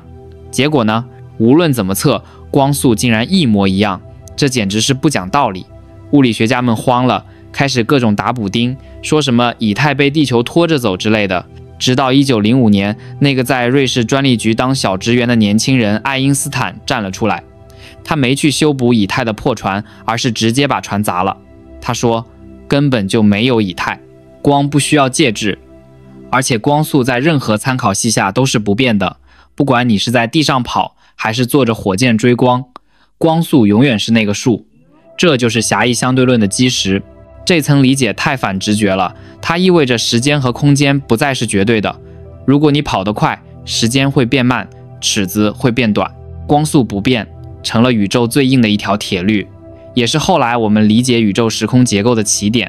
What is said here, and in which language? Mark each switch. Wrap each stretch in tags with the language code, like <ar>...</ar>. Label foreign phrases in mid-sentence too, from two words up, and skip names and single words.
<zh>結果呢，無論怎麼測，光速竟然一模一樣，這簡直是不講道理。物理學家們慌了，開始各種打補丁，說什麼以太被地球拖着走之類的。直到1905年，那個在瑞士專利局當小職員的年輕人愛因斯坦站了出來。他沒去修補以太的破船，而是直接把船砸了。他說，根本就沒有以太，光不需要介質，而且光速在任何參考系下都是不變的，不管你是在地上跑，還是坐着火箭追光，光速永遠是那個數。這就是狹義相對論的基石。這層理解太反直覺了，它意味着時間和空間不再是絕對的。如果你跑得快，時間會變慢，尺子會變短，光速不變，成了宇宙最硬的一條鐵律，也是後來我們理解宇宙時空結構的起點。</zh>